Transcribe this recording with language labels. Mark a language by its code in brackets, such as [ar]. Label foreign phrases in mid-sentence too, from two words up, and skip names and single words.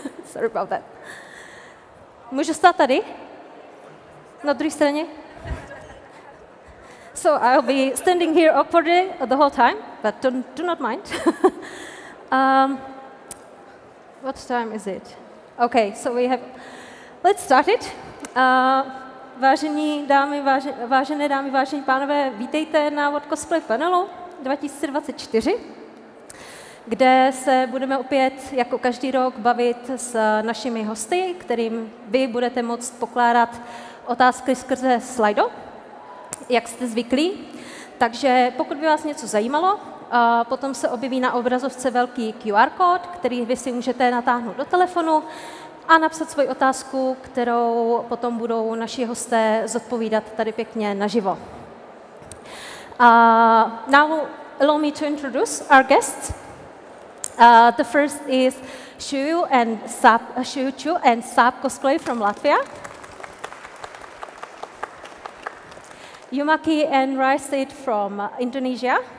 [en] Sorry about that. [cs] Můžu stát tady? Na druhé straně? [en] So I'll be standing here awkwardly the whole time, but do not mind. What time is it? Okay, so let's start it. [cs] Vážené dámy, vážení pánové, vítejte na World Cosplay panelu 2024, kde se budeme opět jako každý rok bavit s našimi hosty, kterým vy budete moct pokládat otázky skrze slajdo, jak jste zvyklí. Takže pokud by vás něco zajímalo, potom se objeví na obrazovce velký QR kód, který vy si můžete natáhnout do telefonu a napsat svoji otázku, kterou potom budou naši hosté zodpovídat tady pěkně naživo. [en] Now allow me to introduce our guests. The first is ŽIVů and ŽIVů Cosplay from Latvia. Yumaki and Raisid from Indonesia.